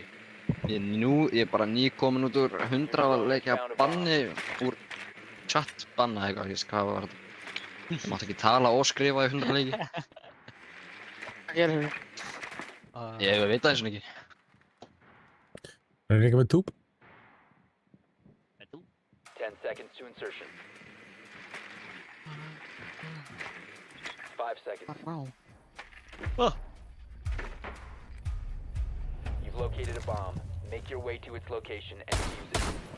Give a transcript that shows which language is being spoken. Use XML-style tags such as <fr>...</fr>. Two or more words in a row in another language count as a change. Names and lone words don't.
<is>Ég er bara nýkomin út úr 100 leikja banni úr chat banna eitthvað, ég veist hvað var þetta. Ég mátti ekki tala og skrifa í 100 leiki. Hvað gerir þú? Ég veit það eins og ekki. Það er líka með túb. Með þú?</is> <en>10 seconds to insertion. 5 seconds.</en> <is>Vá.</is> <en>You've located a bomb. Make your way to its location and defuse it.</en>